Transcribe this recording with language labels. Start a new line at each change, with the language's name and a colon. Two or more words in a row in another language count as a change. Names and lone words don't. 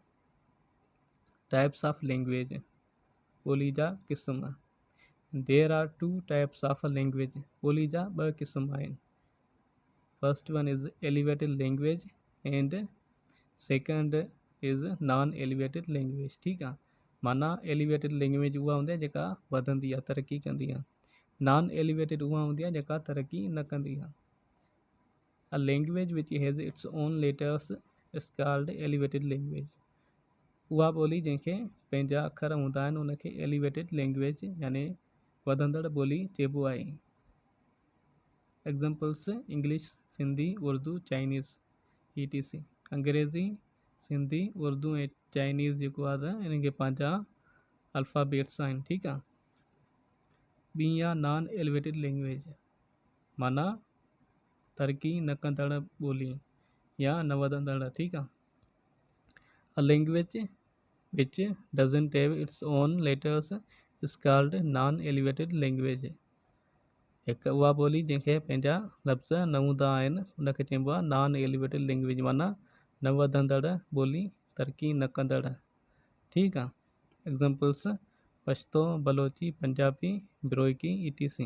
English: types of language,
Sindhi: ॿोली जा क़िस्म।
English: There are two types of language,
Sindhi: ॿोली जा ॿ क़िस्म आहिनि।
English: First one is elevated language and second is non elevated language,
Sindhi: ठीकु आहे। माना
English: elevated language
Sindhi: उहा हूंदी आहे जेका वधंदी आहे, तरक़ी कंदी आहे।
English: non elevated
Sindhi: उहा हूंदी आहे जेका तरक़ी न कंदी आहे।
English: A language which has its own letters is called elevated language.
Sindhi: उहा ॿोली जंहिंखे पंहिंजा अखर हूंदा आहिनि उनखे
English: elevated language
Sindhi: यानी वधंदड़ ॿोली चइबो आहे।
English: Examples English, Sindhi, Urdu, Chinese ETC.
Sindhi: अंग्रेज़ी, सिंधी, उर्दू ऐं चाइनीज़ जेको आहे त इन्हनि खे पंहिंजा अल्फ़ाबेट्स आहिनि। ठीकु आहे। ॿी आहे
English: non elevated language,
Sindhi: माना तरक़ी न कंदड़ ॿोली या न वधंदड़। ठीकु आहे।
English: A language which doesn't have its own letters is called non elevated language.
Sindhi: हिकु उहा ॿोली जंहिंखे पंहिंजा लफ़्ज़ न हूंदा आहिनि उनखे चइबो आहे
English: non elevated language,
Sindhi: माना न वधंदड़ ॿोली, तरक़ी न कंदड़। ठीकु आहे।
English: Examples Pashto, Balochi, Punjabi, Biroiki ETC.